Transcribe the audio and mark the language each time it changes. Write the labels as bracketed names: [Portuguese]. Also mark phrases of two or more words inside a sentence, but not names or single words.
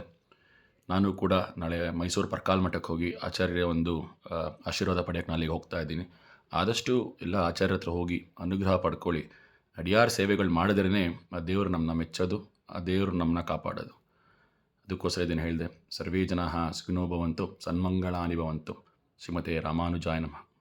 [Kannada] ನಾನು ಕೂಡ ನಾಳೆ ಮೈಸೂರು ಪರ್ಕಾಲ್ ಮಠಕ್ಕೆ ಹೋಗಿ ಆಚಾರ್ಯರ ಒಂದು ಆಶೀರ್ವಾದ ಪಡೆಯೋಕ್ಕೆ ನಾಳೆಗೆ ಹೋಗ್ತಾ ಇದ್ದೀನಿ. ಆದಷ್ಟು ಎಲ್ಲ ಆಚಾರ್ಯರ ಹತ್ರ ಹೋಗಿ ಅನುಗ್ರಹ ಪಡ್ಕೊಳ್ಳಿ. ಅಡಿಯಾರ ಸೇವೆಗಳು ಮಾಡಿದ್ರೇ ಆ ದೇವರು ನಮ್ಮನ್ನ ಮೆಚ್ಚೋದು, ಆ ದೇವರು ನಮ್ಮನ್ನ ಕಾಪಾಡೋದು. ಅದಕ್ಕೋಸ್ಕರ ಇದನ್ನು ಹೇಳಿದೆ. [Sanskrit] ಸರ್ವೇ ಜನಾಃ ಸುಖಿನೋ ಭವಂತು, ಸನ್ಮಂಗಳಾನಿ ಭವಂತು. ಶ್ರೀಮತೆ ರಾಮಾನುಜಾಯ ನಮಃ.